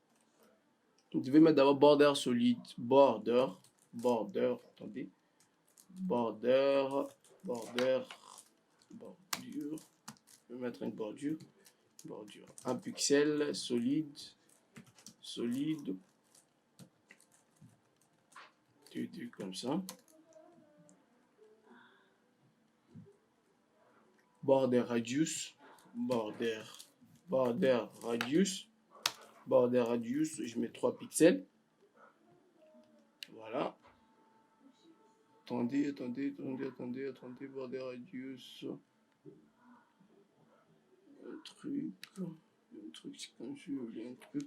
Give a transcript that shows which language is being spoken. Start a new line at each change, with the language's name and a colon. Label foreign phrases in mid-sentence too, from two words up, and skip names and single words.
French: Vous devez mettre d'abord border solide, border, attendez, border, bordure. Je vais mettre une bordure. Un pixel solide. Comme ça.
English: Border radius. Border radius.
French: Je mets 3 pixels. Voilà. Attendez,
English: border radius.
French: Un truc, c'est comme si j'ai un truc.